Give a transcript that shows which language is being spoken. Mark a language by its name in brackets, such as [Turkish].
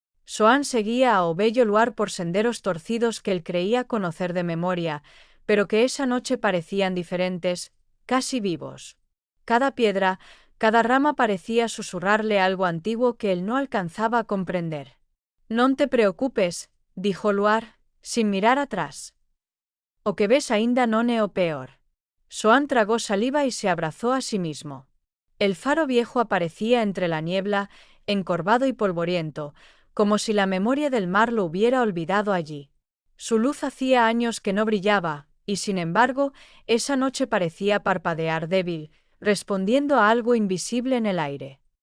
[Spanish] Soan seguía a Obello Luar por senderos torcidos que él creía conocer de memoria, pero que esa noche parecían diferentes, casi vivos. Cada piedra, cada rama parecía susurrarle algo antiguo que él no alcanzaba a comprender. [Galician] Non te preocupes, [Spanish] dijo Luar, sin mirar atrás. [Galician] O que ves aínda non é o peor. [Spanish] Soan tragó saliva y se abrazó a sí mismo. El faro viejo aparecía entre la niebla, encorvado y polvoriento, como si la memoria del mar lo hubiera olvidado allí. Su luz hacía años que no brillaba, y sin embargo, esa noche parecía parpadear débil, respondiendo a algo invisible en el aire.